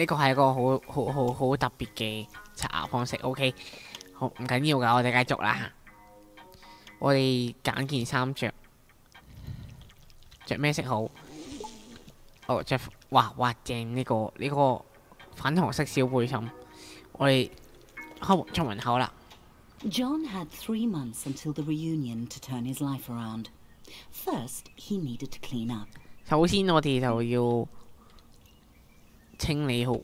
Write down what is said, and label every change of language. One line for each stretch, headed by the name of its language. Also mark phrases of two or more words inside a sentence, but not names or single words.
Cantonese: 個係一個好特別嘅刷牙方式。OK， 好唔緊要㗎，我哋繼續啦。我哋揀件衫着咩色好？哦，着哇正呢個粉紅色小背心。我哋出門口啦。
English: John had 3 months until the reunion to turn his life around. First, he needed to clean up.
Cantonese: 首先我哋就要清理好。